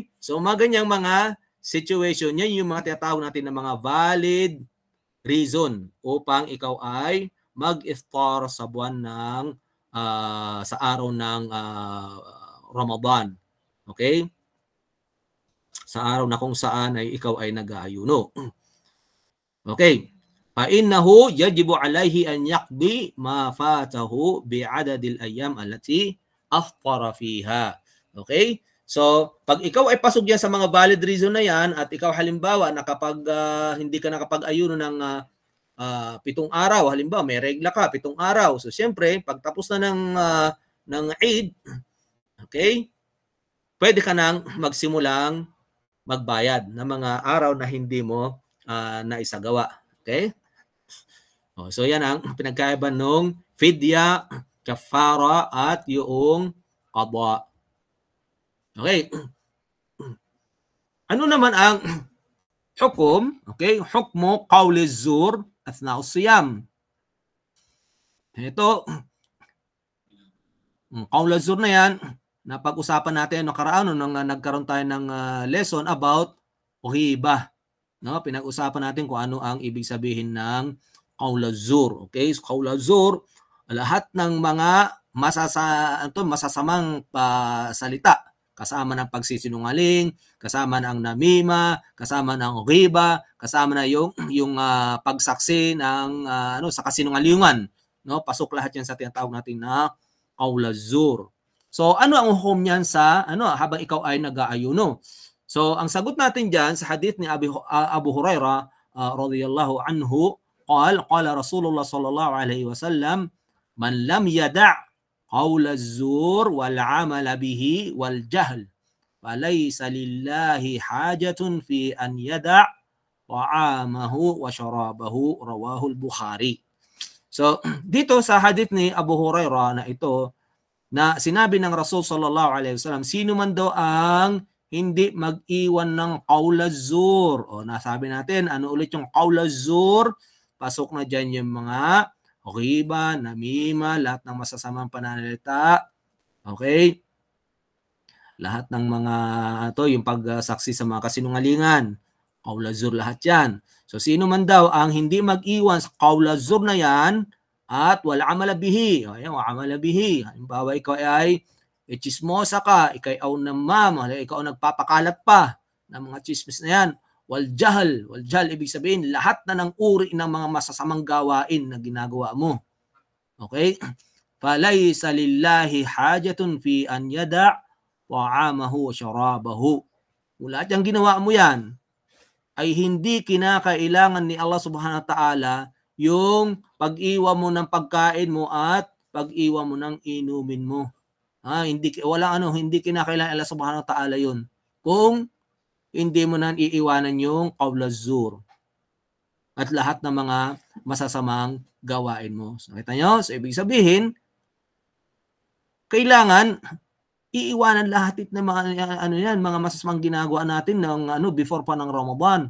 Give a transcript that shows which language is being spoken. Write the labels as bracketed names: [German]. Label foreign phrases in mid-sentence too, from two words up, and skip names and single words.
[Filipino] So mga ganyang mga situation, yan yung mga tinatawag natin na mga valid reason upang ikaw ay mag-iftar sa buwan ng sa araw ng Ramadan. Okay? Sa araw na kung saan ay ikaw ay nag-aayuno. Okay. [Arabic] فإنه يجب عليه أن يقضي ما فاته بعدد الأيام التي أفطر فيها. [Filipino] Okay? So, pag ikaw ay pasok yan sa mga valid reason na yan at ikaw halimbawa hindi ka nakapag-ayuno ng 7 araw, halimbawa may regla ka 7 araw. So, siyempre, pag tapos na ng Eid, okay? Pwede ka nang magsimulang magbayad ng mga araw na hindi mo naisagawa. Okay? So, yan ang pinagkaiba ng fidya, kafara, at yung qadwa. Okay. Ano naman ang hukom? [Arabic] Okay, حكم قول الزور أثناء الصيام. [Filipino] Ito, [Arabic] قول الزور [Filipino] na yan, napag-usapan natin nakaraan nung nagkaroon tayo ng lesson about uhiba. No, pinag-usapan natin kung ano ang ibig sabihin ng [Arabic] قول الزور. [Filipino] Okay, so [Arabic] قول الزور, [Filipino] lahat ng mga masasamang salita, kasama ng pagsisinungaling, kasama ng namima, kasama ng ghiba, kasama na yung pagsaksi ng sa kasinungalingan, no? Pasok lahat 'yan sa tinatawag natin na [Arabic] قول الزور. [Filipino] So ano ang hukom niyan sa habang ikaw ay nag-aayuno? So ang sagot natin diyan sa hadith ni [Arabic] Abu Hurairah رضي الله عنه، قال رسول الله صلى الله عليه وسلم، من لم يدع قول الزور والعمل به والجهل فليس لله حاجة في أن يدع طعامه وشرابه، رواه البخاري. [Filipino] So dito sa hadith ni Abu Hurairah na ito, na sinabi ng Rasul [Arabic] صلى الله عليه وسلم, [Filipino] sino man daw ang hindi mag-iwan ng [Arabic] قول الزور. [Filipino] O nasabi natin, ano ulit yung [Arabic] قول الزور? [Filipino] Pasok na diyan yung mga ghiba, namima, lahat ng masasamang pananalita. Okay? Lahat ng mga yung pagsaksi sa mga kasinungalingan. [Arabic] قول الزور [Filipino] lahat yan. So sino man daw ang hindi mag-iwan sa [Arabic] قول الزور [Filipino] na yan at [Arabic] ولا عمل به. Ayan, ولا عمل به. [Filipino] Halimbawa, ikaw ay chismosa ka, ikaw ay namam, ikaw nagpapakalat pa ng mga chismis na yan. [Arabic] والجهل [Filipino] ibig sabihin lahat na ng uri ng mga masasamang gawain na ginagawa mo. Okay? [Arabic] فليس لله حاجة في أن يدع طعامه وشرابه. [Filipino] Lahat yung ginawa mo yan ay hindi kinakailangan ni Allah [Arabic] سبحانه وتعالى [Filipino] yung pag-iwan mo ng pagkain mo at pag-iwan mo ng inumin mo. Hindi kinakailangan Allah [Arabic] سبحانه وتعالى [Filipino] yun. Kung hindi mo na iiwanan yung [Arabic] قول الزور [Filipino] at lahat ng mga masasamang gawain mo. So, kita nyo? So, ibig sabihin, kailangan iiwanan lahat ng mga mga masasamang ginagawa natin ng before pa ng Ramadan.